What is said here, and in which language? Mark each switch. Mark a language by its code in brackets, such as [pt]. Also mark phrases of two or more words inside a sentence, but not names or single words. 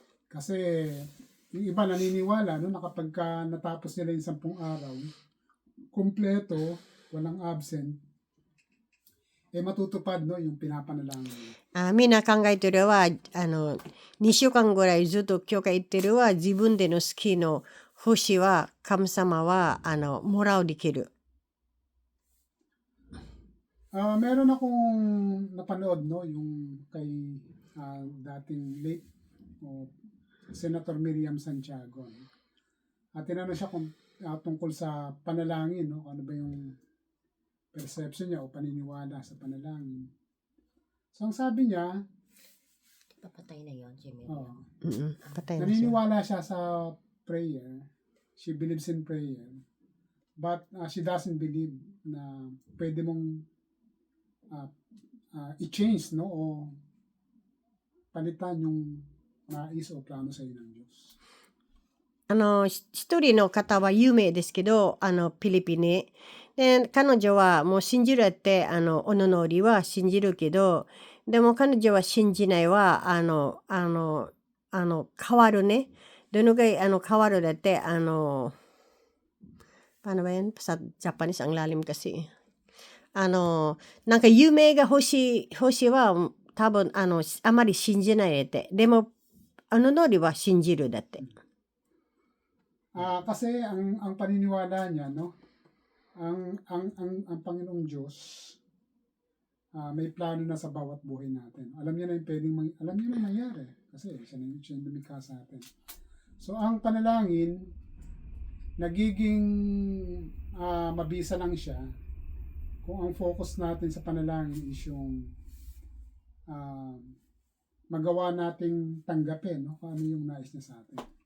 [tl] Kasi, yung iba naniniwala, no, na kapag ka natapos nila yung 10 araw, kumpleto, walang absent, matutupad, no, yung pinapanalangin. [ja] みんな考えてるは、2週間ぐらいずっと教会行ってるは、自分での好きの星は、神様は、もらうできる。 [tl] Meron akong napanood, no, yung kay dating late Senator Miriam Santiago. No? At tinanong siya kung tungkol sa panalangin, no, ano ba yung perception niya o paniniwala sa panalangin. So ang sabi niya, Papatay na yun, si Miriam. Patay na siya. naniniwala siya sa prayer. [en] She believes in prayer. But she doesn't believe [tl] na pwede mong i-change, no, o palitan yung nais o plano sa iyo ng Diyos. [ja] 一人の方は有名ですけど、フィリピンに。で、彼女はもう信じるって、おののりは信じるけど、でも彼女は信じないは、変わるね。どのぐらい、変わるだって、 [tl] paano ba yan? Sa Japanese, ang lalim kasi. [ja] なんか夢が欲しいは、多分、あまり信じないって。でも、のりは信じるだって。 [tl] Kasi ang paniniwala niya, no, ang Panginoong Diyos may plano na sa bawat buhay natin. Alam niya na yung alam niya na nangyari kasi siya yung lumikha sa atin. So ang panalangin nagiging mabisa lang siya kung ang focus natin sa panalangin is yung magawa nating tanggapin, no, kung ano yung nais niya sa atin.